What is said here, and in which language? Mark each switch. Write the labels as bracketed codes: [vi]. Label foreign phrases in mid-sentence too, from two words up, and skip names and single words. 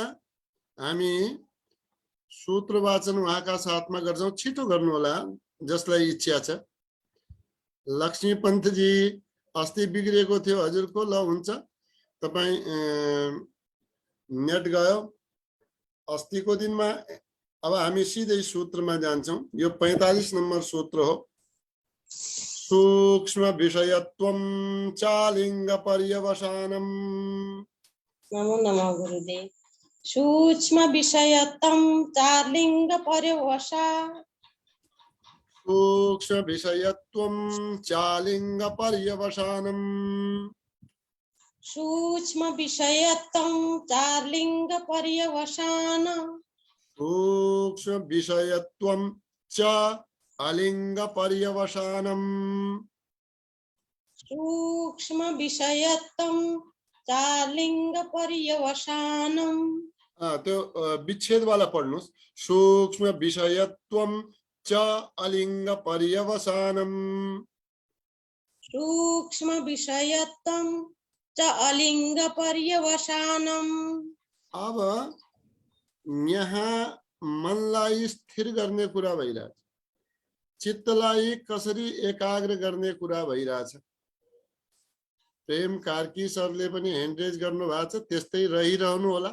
[ne] हामी सूत्र वाचन उहाँका साथमा गर्छौं छिटो गर्नु होला जसलाई इच्छा छ। लक्ष्मी पन्त जी अस्ति बिग्रेको थियो हजुरको ल हुन्छ तपाई नेट गयो अस्तिको दिनमा। अब हामी सिधै सूत्रमा जान्छौं। यो 45 नम्बर सूत्र हो। [sa] सूक्ष्म विषयत्वं चालिंग पर्यवसानम। नमो नमः गुरुदेव। सूक्ष्म विषयत्वं चालिंग पर्यवसा सूक्ष्म विषयत्वं चालिंग पर्यवसानम। सूक्ष्म विषयत्वं चालिंग पर्यवसान। सूक्ष्म विषयत्वं च अलिंग पर्यवसानम। सूक्ष्म विषयत्वं चालिंग पर्यवसानम। [ne] त्यो विच्छेद वाला पढ्नुस्। [sa] सूक्ष्म विषयत्वं च अलिंग पर्यवसानम। सूक्ष्म विषयत्वं च अलिंग पर्यवसानम। [ne] अब यहाँ मनलाई स्थिर गर्ने कुरा भइरहेछ चित्तलाई कसरी एकाग्र गर्ने कुरा भइरहेछ। प्रेम कार्की सरले पनि [en] hand raise [ne] गर्नु भएको छ त्यस्तै रहिरहनु होला।